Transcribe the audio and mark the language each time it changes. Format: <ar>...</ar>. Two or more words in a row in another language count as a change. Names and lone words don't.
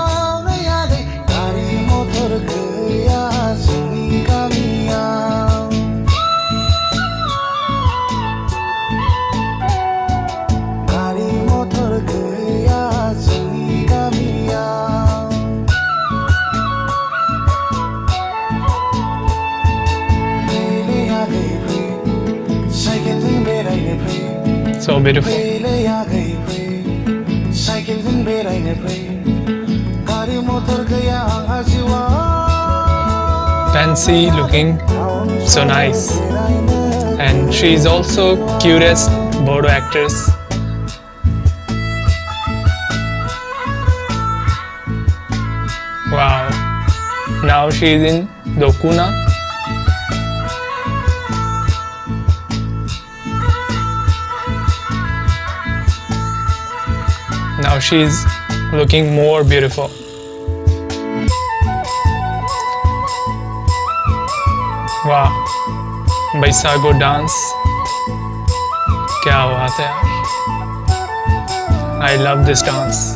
<brx>गारि मटर गैया जोंनि गामियाव गारि मटर गैया जोंनि गामियाव फैले आगै फै साइकेलजों बेरायनो फै</brx> <en>So beautiful.</en> <brx>फैले आगै फै साइकेलजों बेरायनो फै गारि मटर गैया आंहा जिउआव।</brx> <en>Fancy, looking so nice, and she is also cutest Bodo actress. Wow, now she is in Dokuna. Now she is looking more beautiful.</en> <hi>वाह, बैसागो डांस क्या बात है यार,</hi> <en>I love this dance.</en>